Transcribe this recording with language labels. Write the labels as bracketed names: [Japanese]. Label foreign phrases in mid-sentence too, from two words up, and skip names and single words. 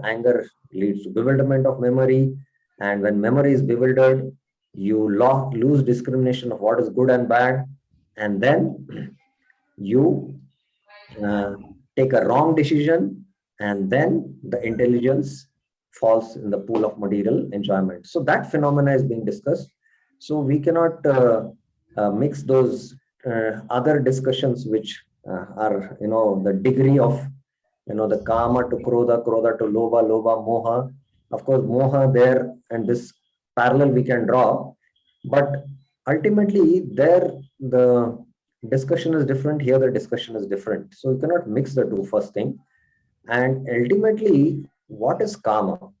[English] Anger leads to bewilderment of memory, and when memory is bewildered, you lose discrimination of what is good and bad, and then you take a wrong decision, and then the intelligence falls in the pool of material enjoyment. So that phenomena is being discussed. So we cannot mix those other discussions which are the degree of the kama to krodha, krodha to [Sanskrit] lobha, lobha, moha. [English] Of course, moha there, and this parallel we can draw, but ultimately there the discussion is different. Here the discussion is different. So you cannot mix the two, first thing. And ultimately, what is kama?